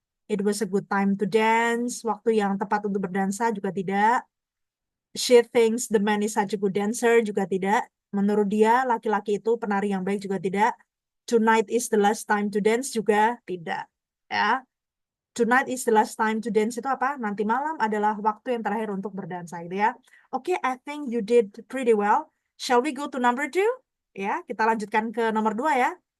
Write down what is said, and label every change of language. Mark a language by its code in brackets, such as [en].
[en] It was a good time to dance. [id] Waktu yang tepat untuk berdansa juga tidak. [en] She thinks the man is such a good dancer [id] juga tidak. Menurut dia laki-laki itu penari yang baik juga tidak. [en] Tonight is the last time to dance [id] juga tidak. Ya. [en] Tonight is the last time to dance [id] itu apa? Nanti malam adalah waktu yang terakhir untuk berdansa gitu ya. [en] Oke, I think you did pretty well. Shall we go to number 2? [id] Ya, kita lanjutkan ke nomor 2 ya.